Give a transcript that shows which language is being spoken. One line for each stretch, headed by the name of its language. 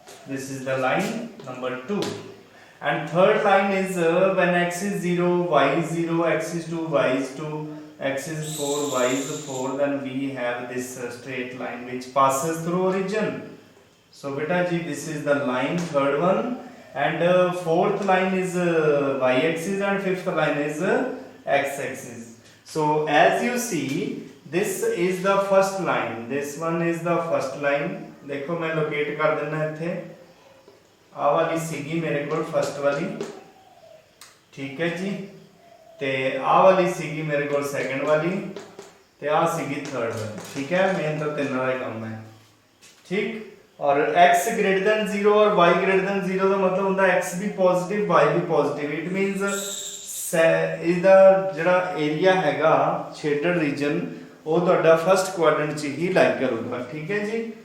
English: This is the line number 2. And third line is when x is 0, y is 0, x is 2, y is 2, x is 4, y is 4, then we have this straight line which passes through origin. So beta ji, this is the line, third one. And fourth line is y axis and fifth line is x axis. So as you see, this is the first line, this one is the first line.
Punjabi: देखो मैं locate कर देना इत्थे आ वाली सीगी मेरे को first वाली,
Hindi: ठीक है जी,
Punjabi: ते आ वाली सीगी मेरे को सेकंड वाली, ते आ सीगी थर्ड वाली, ठीक है।
Hindi: मेन तो तीन वाला काम है, ठीक। और x ग्रेटर देन 0 और y ग्रेटर देन 0 का मतलब होता है x भी पॉजिटिव y भी पॉजिटिव।
English: it means
Punjabi: ਇਹਦਾ ਜਿਹੜਾ ਏਰੀਆ ਹੈਗਾ ਸ਼ੇਡਡ ਰੀਜਨ ਉਹ ਤੁਹਾਡਾ ਫਸਟ ਕੁਆਡਰੈਂਟ 'ਚ ਹੀ ਲਾਈ ਕਰੂਗਾ, ਠੀਕ ਹੈ ਜੀ।